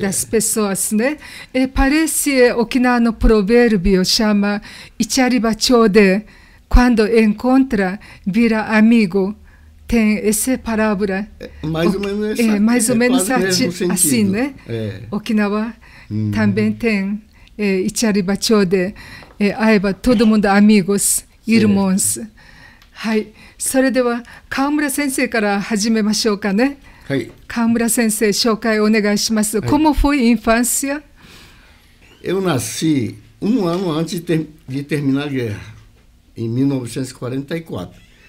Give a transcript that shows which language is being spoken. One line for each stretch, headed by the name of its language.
Portuguese: das pessoas, né? Parece Okinawa provérbio chama Ichariba Chode, quando encontra, vira amigo. Tem essa palavra. Mais ou menos mais ou menos assim, né? Okinawa também tem Ichariba Chode, aiba todo mundo amigos, irmãos.
Japanese: はい。それでは川村先生から始めましょうかね。はい。川村先生、紹介お願いします。
Portuguese: Como foi a infância? Eu nasci ano antes de terminar a guerra, em 1944.